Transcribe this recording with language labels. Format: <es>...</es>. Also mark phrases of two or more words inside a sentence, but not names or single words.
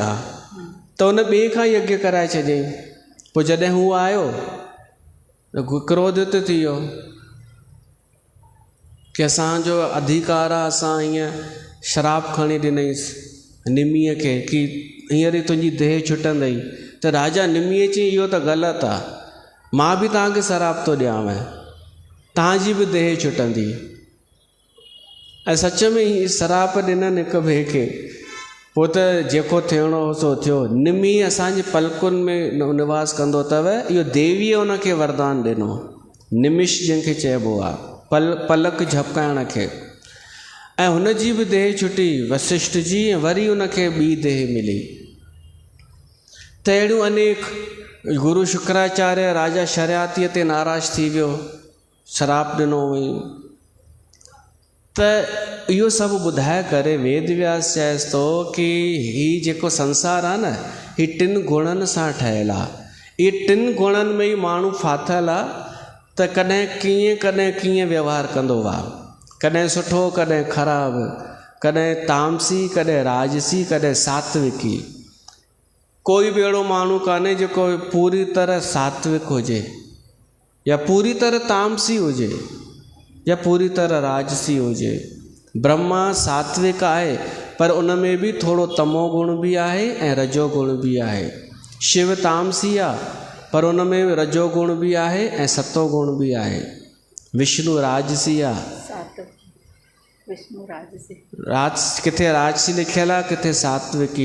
<sd>त उन ॿिए खां यज्ञ कराए छॾियईं। पोइ जॾहिं हू आयो त क्रोधित थी वियो कि असांजो अधिकार आहे, असां हीअं श्राप खणी ॾिनईंसि निमीअ खे कि हींअर ई तुंहिंजी देह छुटंदई। त राजा निमीअ चई, इहो त ग़लति आहे, मां बि तव्हांखे श्राप थो ॾियांव, तव्हांजी बि देह छुटंदी। ऐं सच में ई श्राप ॾिननि हिक ॿिए खे। पोइ त जेको थियणो हो सो थियो। निमी असांजे पलकुनि में निवास कंदो अथव, इहो देवीअ उनखे वरदान ॾिनो। निमिष जंहिंखे चइबो आहे, पलक झपकाइण खे। ऐं हुनजी बि देह छुटी वशिष्ठ जी, ऐं वरी उनखे ॿी देह मिली। त अहिड़ियूं अनेक। गुरु शुक्राचार्य राजा शर्यातीअ ते नाराज़ थी वियो, श्राप ॾिनो हुई। त इहो सभु ॿुधाए करे वेद व्यास चएसि थो कि हीउ जेको संसार आहे न, हीउ 3 गुणनि सां ठहियलु आहे। इहे 3 गुणनि में ई माण्हू फाथल आहे। त कॾहिं कीअं व्यवहार कंदो आहे, कॾहिं सुठो कॾहिं ख़राबु, कॾहिं तामसी कॾहिं राजसी कॾहिं सात्विकी। कोई बि अहिड़ो माण्हू कान्हे जेको पूरी तरह सात्विक हुजे, या पूरी तरह तामसी हुजे, या पूरी तरह राजसी हुजे। ब्रह्मा सात्विक आहे, पर उन में बि थोरो तमो गुण बि आहे ऐं रजो गुण बि आहे। शिव तामसी आहे, पर उन में रजो गुण बि आहे ऐं सतो गुण बि आहे। विष्णु राजसी आहे, विष्णु राजसी। किथे राजसी लिखियलु आहे, किथे सात्विकी।</sd>